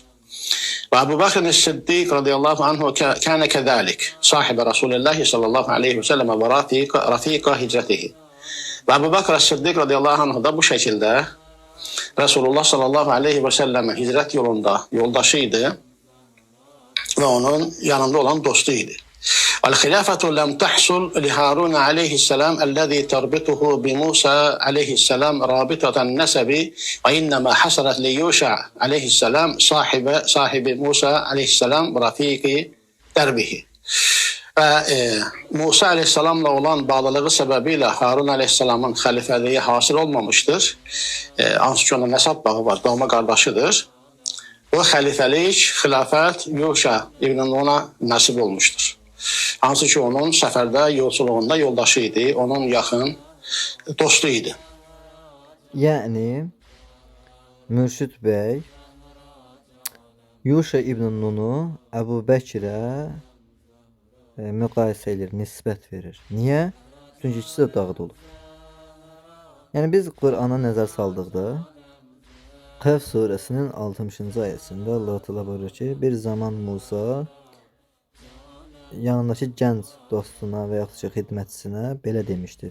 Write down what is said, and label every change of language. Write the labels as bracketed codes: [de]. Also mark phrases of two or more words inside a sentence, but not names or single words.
[ar] وأبو بكر الصديق رضي الله عنه كان كذلك صاحب رسول الله صلى الله عليه وسلم ورفيق هجرته. [tr] Ve Ebu Bakr Siddiq [ar] رضي الله عنه [tr] da bu şekilde Resulullah [ar] صلى الله عليه وسلم [tr] hicret yolunda yoldaşıydı ve onun yanında olan dostuydu. [ar] الخلافة لم تحصل لهارون عليه السلام الذي تربطه بموسى عليه السلام رابطة النسب وإنما حصلت ليوشع عليه السلام صاحب موسى عليه السلام رفيق دربه. [tr] Musa aleyhisselamla olan bağlılığı sebebiyle Harun aleyhisselamın halifeliği hasıl olmamıştır. [az] Hansı ki onun nesab bağı var, doğma kardeşidir. [tr] Bu halifelik, hilafet Yuşa İbn Nun'a nasip olmuştur. [az] Hansı ki onun seferde, yolculuğunda yoldaşıydı, onun yakın dostuydu. Yəni Mürşid bəy Yuşa İbn Nunu Əbu Bəkirə müqayisə edir, nisbət verir. Niyə? Çünki ikisi də dağıd olub. Yəni biz Qur'ana nəzər saldıqda Kehf suresinin 60-cı ayəsində Allah Teala buyurur ki, bir zaman Musa yanındakı gənc dostuna və yaxud ki xidmətçisinə belə demişdir.